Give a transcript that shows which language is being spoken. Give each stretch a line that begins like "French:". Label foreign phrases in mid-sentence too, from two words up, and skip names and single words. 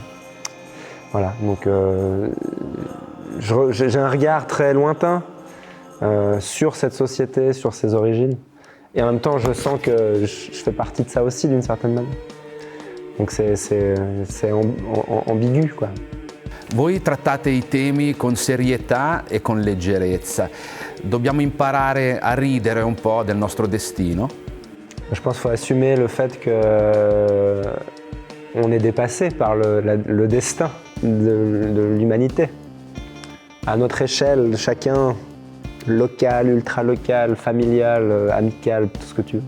French: Voilà, donc j'ai un regard très lointain sur cette société, sur ses origines. Et en même temps, je sens que je fais partie de ça aussi d'une certaine manière. Donc c'est ambigu, quoi.
Italian: Voi trattate i temi con serietà e con leggerezza. Dobbiamo imparare a ridere un po' del nostro destino?
French: Je pense qu'il faut assumer le fait qu'on est dépassé par le destin de l'humanité. À notre échelle, chacun, local, ultra-local, familial, amical, tout ce que tu veux.